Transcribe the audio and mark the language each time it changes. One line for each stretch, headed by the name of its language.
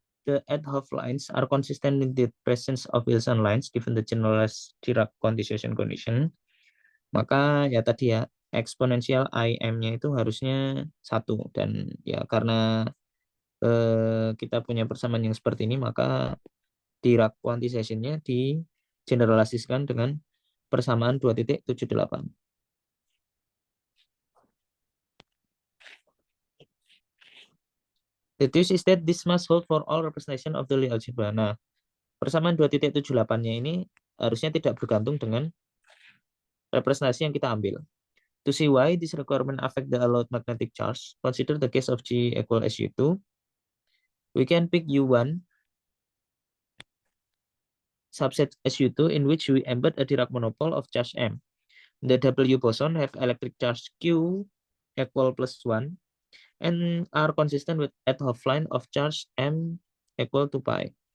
English: the 't-Hooft lines are consistent with the presence of Wilson lines given the generalized Dirac quantization condition,
Indonesian: maka ya tadi ya eksponensial IM-nya itu harusnya 1, dan ya karena kita punya persamaan yang seperti ini, maka Dirac quantization-nya digeneralisasikan dengan persamaan 2.78.
English: The truth is that this must hold for all representation of the Lie algebra.
Indonesian: Nah, persamaan 2.78-nya ini harusnya tidak bergantung dengan representasi yang kita ambil.
English: To see why this requirement affect the allowed magnetic charge, consider the case of G equal SU2. We can pick U1 subset SU2 in which we embed a Dirac monopole of charge M. The W boson have electric charge Q equal +1 and are consistent with 't-Hooft line of charge M equal to pi.